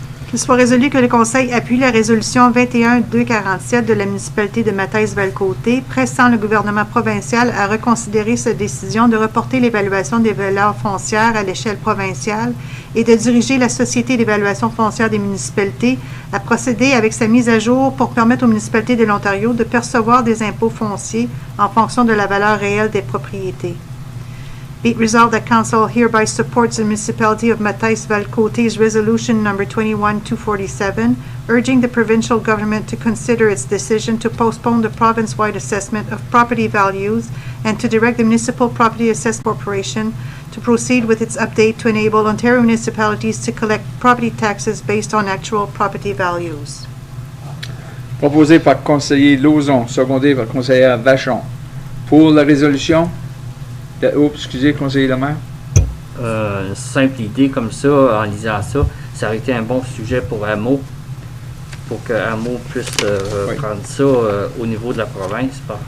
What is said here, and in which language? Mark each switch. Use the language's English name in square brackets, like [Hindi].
[French] Qu'il soit résolu que le Conseil appuie la résolution 21-247 de la municipalité de Matthäus-Valcôté, pressant le gouvernement provincial à reconsidérer sa décision de reporter l'évaluation des valeurs foncières à l'échelle provinciale et de diriger la Société d'évaluation foncière des municipalités à procéder avec sa mise à jour pour permettre aux municipalités de l'Ontario de percevoir des impôts fonciers en fonction de la valeur réelle des propriétés. [English] Be it resolved that Council hereby supports the municipality of Matthäus-Valcôté's resolution number 21-247, urging the provincial government to consider its decision to postpone the province-wide assessment of property values and to direct the Municipal Property Assessment Corporation to proceed with its update to enable Ontario municipalities to collect property taxes based on actual property values. [French] Proposé par conseiller Lauzon, secondé par conseillère Vachon. Pour la résolution? Excusez, conseiller Lemaire. Une simple idée comme ça, en lisant ça, ça aurait été un bon sujet pour Hameau, pour que Hameau puisse prendre ça au niveau de la province.